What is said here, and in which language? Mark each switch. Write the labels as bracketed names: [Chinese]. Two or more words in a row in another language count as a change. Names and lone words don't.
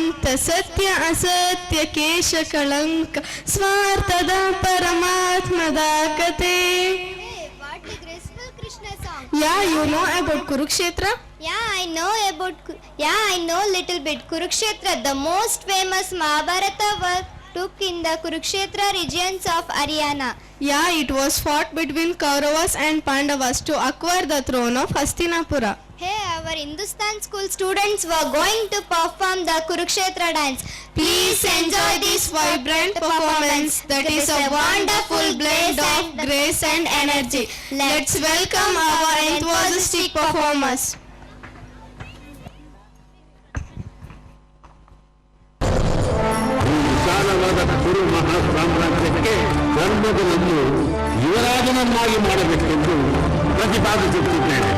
[Kannada] ಸತ್ಯ ಅಸತ್ಯ ಕೇಶ ಕಳಂಕ ಸ್ವಾರ್ಥದ ಪರಮಾತ್ಮದ ಕತೆ. [English] What a graceful Krishna song. Yeah, you know about Kurukshetra? Yeah, I know little bit. Kurukshetra, the most famous Mahabharata work, took in the Kurukshetra regions of Haryana. Yeah, it was fought between Kauravas and Pandavas to acquire the throne of Hastinapura. Hey, our Hindustan school students were going to perform the Kurukshetra dance. Please enjoy this vibrant performance that is a wonderful blend of grace and energy. Let's welcome our enthusiastic performers. [Kannada] ವಿಶಾಲವಾದ ಕುರು ಮಹಾ ಸಾಮ್ರಾಜ್ಯಕ್ಕೆ ಧರ್ಮಗಳನ್ನು ಯುವರಾಜನನ್ನಾಗಿ ಮಾಡಬೇಕೆಂದು ಪ್ರತಿಪಾದಿಸುತ್ತಿದ್ದೇನೆ.